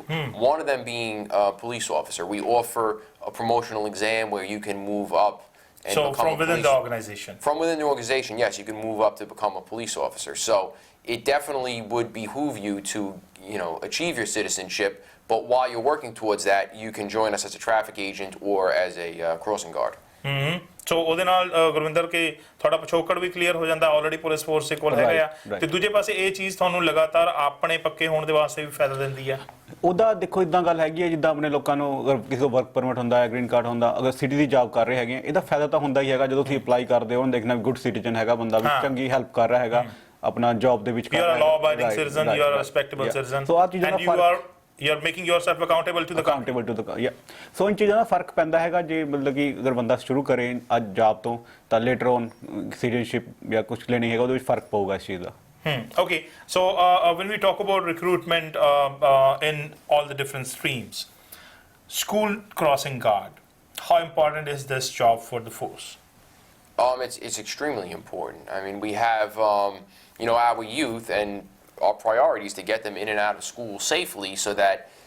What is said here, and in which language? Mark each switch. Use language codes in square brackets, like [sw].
[en] One of them being police officer. We offer a promotional exam where you can move up and become from within the organization. From within the organization, yes, you can move up to become a police officer. So it definitely would behoove you to achieve your citizenship. But while you're working towards that, you can join us as a traffic agent or as a crossing guard. [pa] ਸੋ ਉਹਦੇ ਨਾਲ ਗੁਰਵਿੰਦਰ ਕੇ ਤੁਹਾਡਾ ਪਿਛੋਕੜ ਵੀ clear ਹੋ ਜਾਂਦਾ, already police force ਦੇ ਕੋਲ ਹੈਗਾ ਆ, ਤੇ ਦੂਜੇ ਪਾਸੇ ਇਹ ਚੀਜ਼ ਤੁਹਾਨੂੰ ਲਗਾਤਾਰ ਆਪਣੇ ਪੱਕੇ ਹੋਣ ਦੇ ਵਾਸਤੇ ਵੀ ਫਾਇਦਾ ਦਿੰਦੀ ਆ। ਉਹਦਾ ਦੇਖੋ ਇਦਾਂ ਗੱਲ ਹੈਗੀ ਹੈ, ਜਿੱਦਾਂ ਆਪਣੇ ਲੋਕਾਂ ਨੂੰ ਅਗਰ ਕਿਸੇ ਕੋਲ ਵਰਕ ਪਰਮਿਟ ਹੁੰਦਾ ਹੈ, ਗ੍ਰੀਨ ਕਾਰਡ ਹੁੰਦਾ, ਅਗਰ ਸਿਟੀ ਦੀ ਜੌਬ ਕਰ ਰਹੇ ਹੈਗੇ, ਇਹਦਾ ਫਾਇਦਾ ਤਾਂ ਹੁੰਦਾ ਹੀ ਹੈਗਾ। ਜਦੋਂ ਤੁਸੀਂ ਅਪਲਾਈ ਕਰਦੇ ਹੋ, ਉਹਨੂੰ ਦੇਖਣਾ ਗੁੱਡ ਸਿਟੀਜ਼ਨ ਹੈਗਾ ਬੰਦਾ, ਵੀ ਚੰਗੀ ਹੈਲਪ ਕਰ ਰਿਹਾ ਹੈਗਾ ਆਪਣਾ ਜੌਬ ਦੇ ਵਿੱਚ। [en] You are a law abiding citizen, you are a respectable citizen, [pa] ਸੋ ਆ ਚੀਜ਼ਾਂ ਦਾ [en] you're making yourself accountable to the [pa] country. ਸੋ ਇਨ ਚੀਜ਼ਾਂ ਦਾ ਫਰਕ ਪੈਂਦਾ ਹੈਗਾ। ਜੇ ਮਤਲਬ ਕਿ ਅਗਰ ਬੰਦਾ ਸ਼ੁਰੂ ਕਰੇ ਅੱਜ ਜੌਬ ਤੋਂ, ਤਾਂ ਲੇਟਰ ਔਨ ਸਿਟੀਜ਼ਨਸ਼ਿਪ ਜਾਂ ਕੁਝ ਲੈਣੀ ਹੈਗਾ, ਉਹਦੇ ਵਿੱਚ ਫਰਕ ਪਊਗਾ ਇਸ ਚੀਜ਼ ਦਾ। [en] Okay, so when we talk about recruitment in all the different streams, school crossing guard, how important is this job for the force? It's extremely important. I mean, we have our youth, and our priority is to get them in and out of school safely so that